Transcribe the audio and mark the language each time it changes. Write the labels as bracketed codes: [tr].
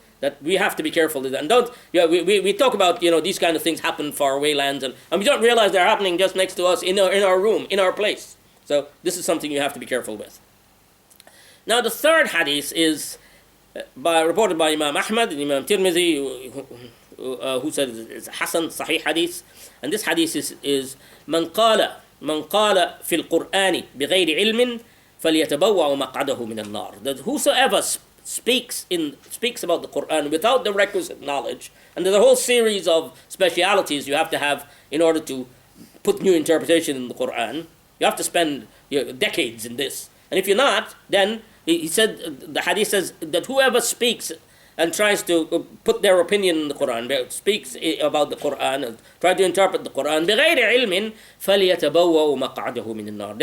[en] That we have to be careful. And we talk about, these kind of things happen far away lands, and we don't realize they're happening just next to us in our room, in our place. So this is something you have to be careful with. Now the third hadith is reported by Imam Ahmad and Imam Tirmidhi, who said it's Hasan Sahih hadith. And this hadith is [ar] من قال في القرآن بغير علم فليتبوأ مقعده من النار. [en] That whosoever speaks about the Quran without the requisite knowledge, and there's a whole series of specialities you have to have in order to put new interpretation in the Quran. You have to spend decades in this. And if you're not, then he said, the hadith says that whoever speaks and tries to put their opinion in the Quran, speaks about the Quran, and try to interpret the Quran, [ar] بغير علم فليتبوأ مقعده من النار.